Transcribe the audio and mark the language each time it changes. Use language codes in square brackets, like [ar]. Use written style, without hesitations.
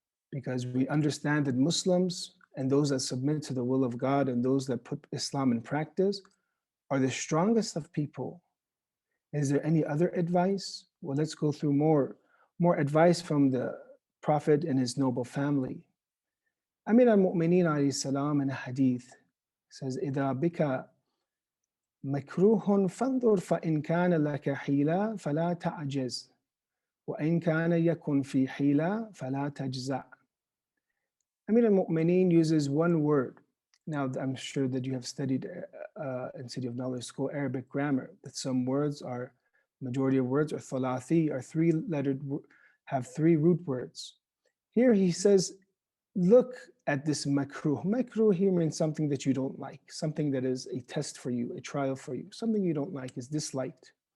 [en] Because we understand that Muslims and those that submit to the will of God and those that put Islam in practice are the strongest of people. Is there any other advice? Well, let's go through more advice from the Prophet and his noble family. Amir al-Mu'mineen alayhi salam in a hadith says, [ar] إِذَا بِكَ مكروه فانظر فإن كان لك حيلة فلا تعجز وإن كان يكن في حيلة فلا تجزع. [en] Amir al-Mu'mineen uses one word. Now, I'm sure that you have studied in City of Knowledge School Arabic grammar, that some words are, majority of words are thalathi, are three-lettered, have three root words. Here he says, look at this makruh. Makruh here means something that you don't like, something that is a test for you, a trial for you, something you don't like is disliked.